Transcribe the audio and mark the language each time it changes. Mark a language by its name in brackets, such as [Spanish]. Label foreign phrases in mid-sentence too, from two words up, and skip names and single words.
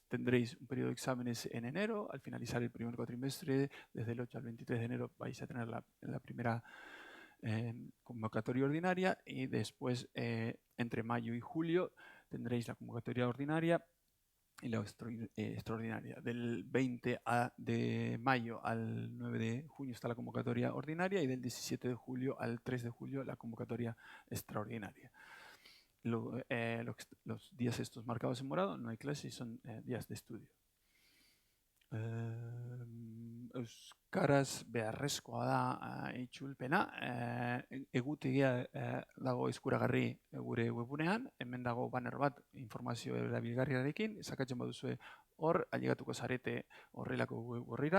[Spanish] Tendréis un periodo de exámenes en enero, al finalizar el primer cuatrimestre, desde el 8 al 23 de enero vais a tener la primera convocatoria ordinaria y después entre mayo y julio tendréis la convocatoria ordinaria y la extraordinaria. Del 20 de mayo al 9 de junio está la convocatoria ordinaria y del 17 de julio al 3 de julio la convocatoria extraordinaria. Los días estos marcados en morado no hay clases y son días de estudio. [Basque] Euskaraz beharrezkoa da itzulpena. Egutegia dago eskuragarri gure webunean. Hemen dago banner bat informazio erabilgarriarekin. Sakatzen baduzue hor, ailegatuko zarete horrelako web horrira.